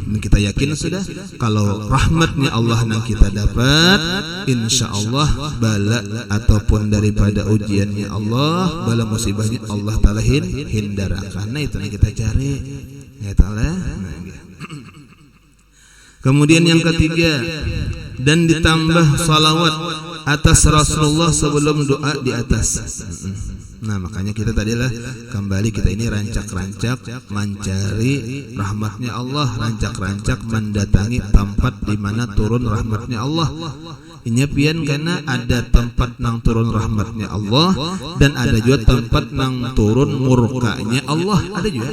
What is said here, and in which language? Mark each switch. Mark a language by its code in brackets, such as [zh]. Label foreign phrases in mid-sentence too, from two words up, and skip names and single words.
[id] kita yakin sudah kalau rahmatnya Allah yang kita dapat, [ar] insya Allah [id] bala ataupun daripada ujiannya Allah, bala musibahnya Allah Ta'ala hindar. Karena itu yang kita cari ya Ta'ala. Kemudian yang ketiga, dan ditambah salawat atas Rasulullah sebelum doa di atas. Nah makanya kita tadilah kembali kita ini rancak-rancak mencari rahmatnya Allah, rancak-rancak mendatangi tempat di mana turun rahmatnya Allah. [bjn] Ini pian karena ada tempat nang turun rahmatnya Allah dan ada juga tempat nang turun murkanya Allah, ada juga.